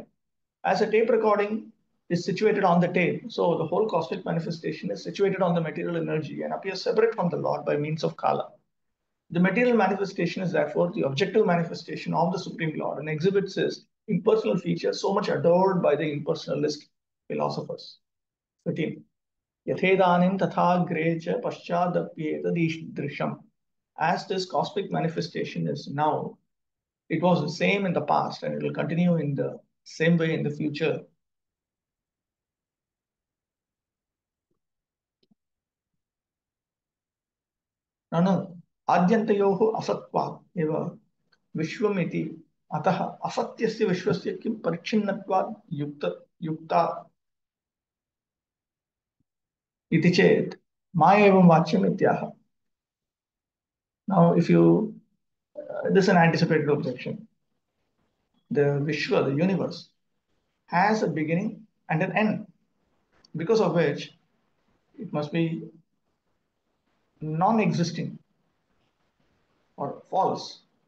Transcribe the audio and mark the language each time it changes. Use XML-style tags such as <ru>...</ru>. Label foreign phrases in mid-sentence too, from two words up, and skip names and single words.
<en>As a tape recording is situated on the tape, so the whole cosmic manifestation is situated on the material energy and appears separate from the Lord by means of Kala. The material manifestation is therefore the objective manifestation of the Supreme Lord and exhibits his impersonal features so much adored by the impersonalist philosophers. 13.</en> <sa>Yathedanim tathagre cha paschadapyetadishrisham.</sa> <en>As this cosmic manifestation is now, it was the same in the past and it will continue in the same way in the future.</en> <sa>Nanu आद्यन्तयोः असत्वात् एव विश्वमिति अतः असत्यस्य विश्वस्य किं परिच्छिन्नत्वात् युक्ता इति चेत् मा एवं वाच्यम् इत्याह.</sa> <en>Now, if you, this is an anticipated objection. The Vishwa, the universe, has a beginning and an end, because of which it must be non-existing or false.</en>